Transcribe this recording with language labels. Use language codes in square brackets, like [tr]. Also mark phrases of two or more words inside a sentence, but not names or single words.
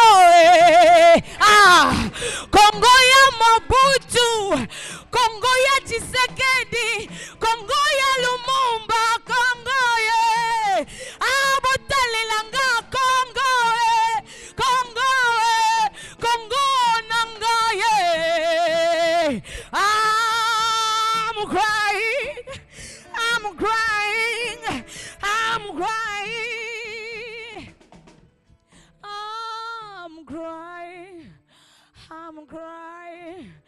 [ln] Ah, Congo ya Mobutu, Congo ya Tshisekedi, Congo ya Lumumba, Congo ye. Ah, botalelanga Congo Congo Congo nanga ye. [en] I'm crying, I'm crying, I'm crying, I'm crying, I'm crying.